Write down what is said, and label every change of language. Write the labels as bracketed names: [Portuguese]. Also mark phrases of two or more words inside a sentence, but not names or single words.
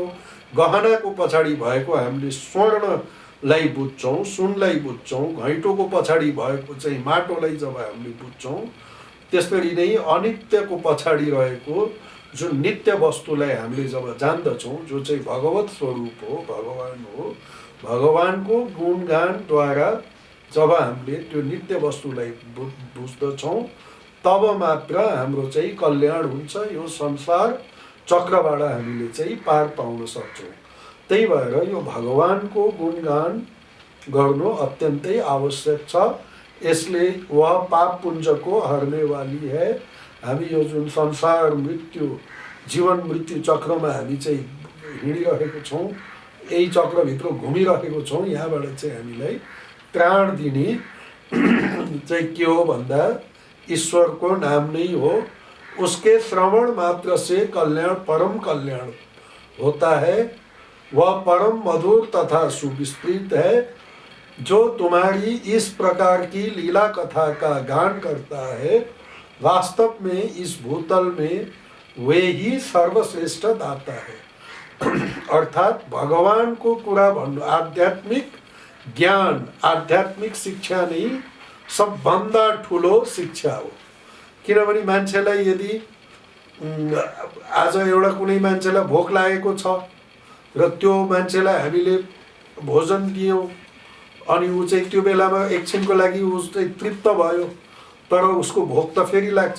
[Nepali] गहनाको पछाडि भएको हामीले स्वर्णलाई बुझ्छौँ, सुनलाई बुझ्छौँ, घैँटोको पछाडि भएको चाहिँ माटोलाई जब हामीले बुझ्छौँ, त्यसरी नै अनित्यको पछाडि रहेको जुन नित्य वस्तुलाई हामीले जब जान्दछौँ, जो चाहिँ भगवत स्वरूप हो, भगवान हो, भगवानको गुणगानद्वारा जब हामीले त्यो नित्य वस्तुलाई बुझ्दछौँ तब मात्र हाम्रो चाहिँ कल्याण हुन्छ। यो संसार चक्रबाट हामीले चाहिँ पार पाउन सक्छौँ। त्यही भएर यो भगवानको गुणगान गर्नु अत्यन्तै आवश्यक छ। [Hindi] यसले वह पाप पुञ्जको हर्ने वाली है। [Nepali] हामी यो जुन संसार मृत्यु जीवन मृत्यु चक्रमा हामी चाहिँ हिँडिरहेको छौँ, यही चक्रभित्र घुमिरहेको छौँ, यहाँबाट चाहिँ हामीलाई त्राण दिने चाहिँ के हो भन्दा ईश्वरको नाम नै हो। [Hindi] उसके श्रवण मात्र से कल्याण परम कल्याण होता है। वह परम मधुर तथा सुविस्तृत है। जो तुम्हारी इस प्रकार की लीला कथा का गान करता है, वास्तव में इस भूतल में वे ही सर्वश्रेष्ठ दाता है। [Nepali] अर्थात भगवान को कुरा भन्नु, आध्यात्मिक ज्ञान, आध्यात्मिक शिक्षा नै सबभन्दा ठुलो शिक्षा हो। किनभने मान्छेलाई यदि आज एउटा कुनै मान्छेलाई भोक लागेको छ र त्यो मान्छेलाई हामीले भोजन दियौँ अनि ऊ चाहिँ त्यो बेलामा एकछिनको लागि ऊ चाहिँ तृप्त भयो, तर उसको भोक त फेरि लाग्छ।